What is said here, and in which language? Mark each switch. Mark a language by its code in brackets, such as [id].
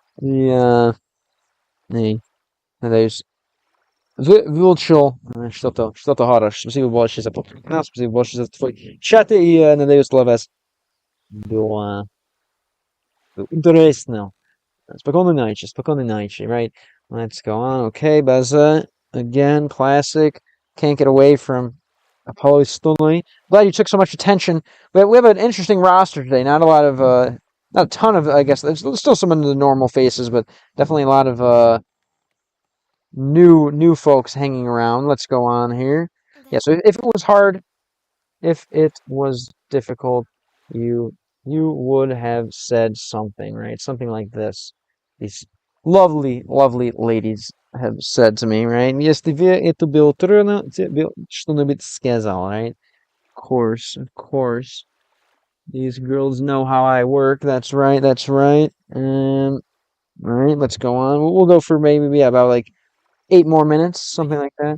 [ru] И надеюсь, выучил что-то хорошее. Спасибо большое за подкаст, спасибо большое за твой чат, и надеюсь, для вас было интересно. Спокойной ночи, right? [en] Let's go on. Okay, Baza, again, classic. Can't get away from Apollo Stunley. Glad you took so much attention. We have an interesting roster today. Not a ton of, I guess, there's still some of the normal faces, but definitely a lot of new folks hanging around. Let's go on here. Yeah, so if it was hard, if it was difficult, you would have said something, right? Something like this. These lovely ladies have said to me, right? [ru] Если это было трудно, тебе что-нибудь сказал, right? [en] Of course. These girls know how I work. That's right. All right, let's go on. We'll go for maybe about like 8 more minutes, something like that.